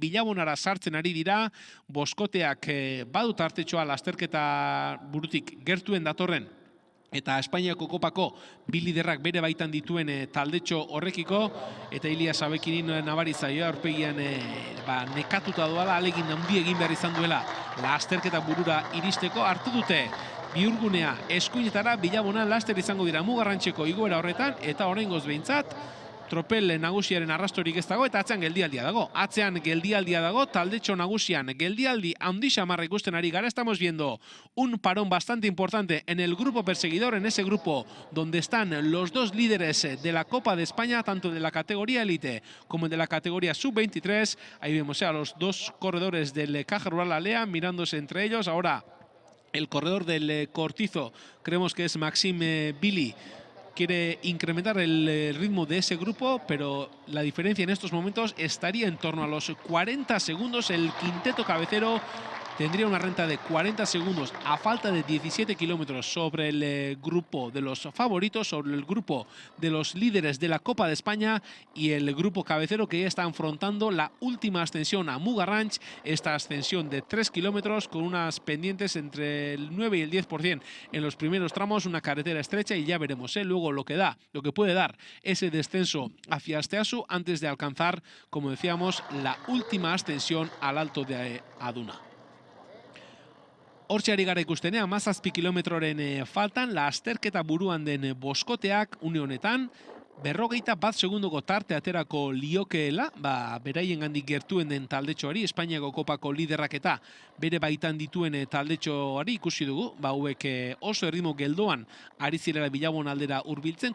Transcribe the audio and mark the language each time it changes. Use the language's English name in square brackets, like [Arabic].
[Basque] Bilabonara sartzen ari dira, boskoteak badut artetxoa lasterketa burutik gertuen datorren, eta Espainiako kopako bi liderrak bere baitan dituen taldetxo horrekiko, eta Ilya Sabekinin nabarizaioa aurpegian nekatuta doala, alegin handi egin behar izan duela lasterketa burura iristeko. Hartu dute bihurgunea eskuinetara, Bilabona laster izango dira Mugarrantxeko igoera horretan, eta oraingoz behintzat tropel nagusiaren arrastorik ez dago, eta atzean geldialdia dago. Atzean geldialdia dago, taldetxo nagusian geldialdi handi xamarra ikusten ari gara. [Spanish] Estamos viendo un parón bastante importante en el grupo perseguidor, en ese grupo donde están los dos líderes de la Copa de España, tanto de la categoría élite como de la categoría sub-23. Ahí vemos a los dos corredores del Caja Rural Alea mirándose entre ellos. Ahora el corredor del Cortizo, creemos que es Maxime Billy, quiere incrementar el ritmo de ese grupo, pero la diferencia en estos momentos estaría en torno a los 40 segundos. El quinteto cabecero tendría una renta de 40 segundos a falta de 17 kilómetros sobre el grupo de los favoritos, sobre el grupo de los líderes de la Copa de España, y el grupo cabecero que ya está afrontando la última ascensión a Muga Ranch, esta ascensión de 3 kilómetros con unas pendientes entre el 9 y el 10% en los primeros tramos, una carretera estrecha, y ya veremos luego lo que puede dar ese descenso hacia Asteasu antes de alcanzar, como decíamos, la última ascensión al Alto de Aduna. [Basque] Hortxe ari gara ikustenea, 17 kilometroren faltan, lasterketa buruan den boskoteak une honetan 41 segundoko tarte aterako liokeela, beraien gandik gertuen den taldetxoari, Espainiako kopako liderrak eta bere baitan dituen taldetxoari ikusi dugu, hauek oso erritmo geldoan ari zirela Bilabon aldera hurbiltzen.